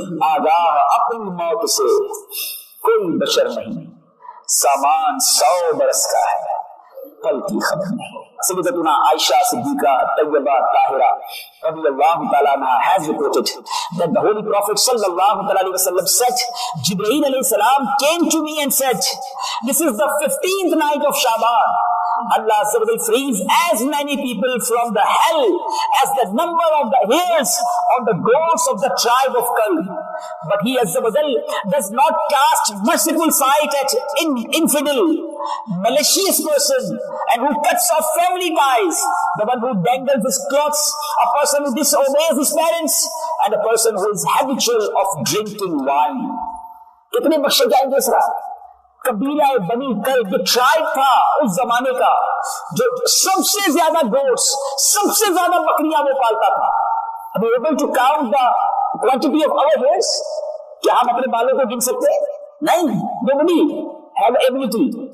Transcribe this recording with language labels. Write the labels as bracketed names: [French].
[Urdu] آگاہ اپنی موت سے کوئی بشر نہیں، سامان 100 برس کا ہے، پل کی خبر نہیں۔ سیدتنا عائشہ صدیقہ طیبہ طاہرہ رضی اللہ تعالیٰ عنہ [English] has reported that the Holy Prophet sallallahu alaihi wasallam said, Jibreel alayhi salam came to me and said, this is the 15th night of Shaban. Allah Azza wa Jalla frees as many people from the hell as the number of the hairs on the goats of the tribe of Kalb. But He Azza wa Jalla does not cast merciful sight at infidel, malicious person, and who cuts off family ties, the one who dangles his clothes, a person who disobeys his parents, and a person who is habitual of drinking wine. [Urdu] کتنے بخشے جائیں گے اس رات؟ قبیلہ بنی club جو tribe تھا اس زمانے کا، جو سب سے زیادہ گوٹس، سب سے زیادہ بکریاں وہ پالتا تھا۔ [English] Are we able to count the quantity of our hairs؟ [Urdu] کیا ہم اپنے بالوں کو گن سکتے؟ نہیں، [English] nobody have ability۔